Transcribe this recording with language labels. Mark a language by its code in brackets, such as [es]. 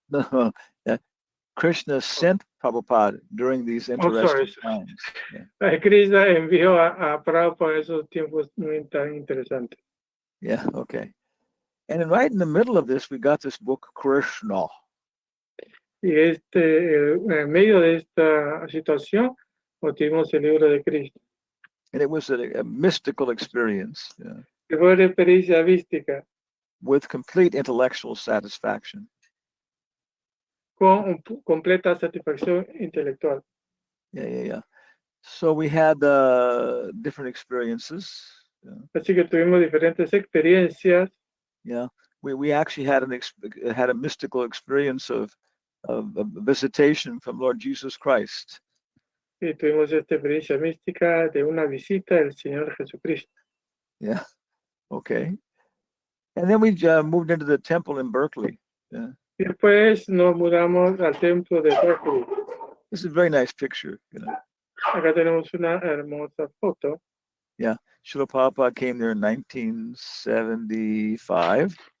[en] No, Krishna sent Prabhupada during these interesting times. Yeah. [es] Krishna envió a Prabhupada en esos tiempos muy tan interesantes. [en] Yeah, okay. And right in the middle of this, we got this book, Krishna. [es] Y en medio de esta situación, obtuvimos el libro de Krishna. [en] And it was a mystical experience. Yeah. [es] Fue una experiencia mística. [en] With complete intellectual satisfaction. [es] Con completa satisfacción intelectual. [en] Yeah. So we had different experiences. Yeah. [es] Así que tuvimos diferentes experiencias. [en] Yeah, we actually had a mystical experience of visitation from Lord Jesus Christ. [es] Y tuvimos esta experiencia mística de una visita del Señor Jesucristo. [en] Yeah, okay. And then we moved into the temple in Berkeley. Yeah. [es] Y después nos mudamos al templo de Berkeley. [en] This is a very nice picture. You know. [es] Acá tenemos una hermosa foto. [en] Yeah, Srila Prabhupada came there in 1975.